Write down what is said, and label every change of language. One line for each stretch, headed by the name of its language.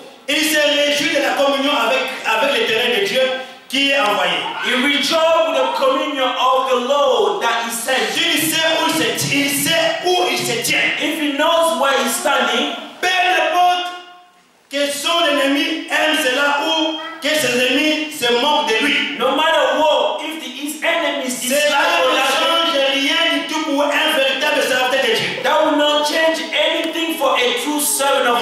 French: Il se réjouit de la communion avec l'éternel de Dieu qui est envoyé.
English: He rejoiced with the communion of the Lord that he sent.
French: Il sait où il se tient.
English: If he knows where he's standing,
French: Peu importe que son ennemi aime cela ou que ses ennemis se moquent de lui.
English: no matter what, if his enemies
French: Cela
English: dislike or
French: ne
English: like
French: change rien du tout pour un véritable serviteur de Dieu.
English: that will not change anything for a true servant of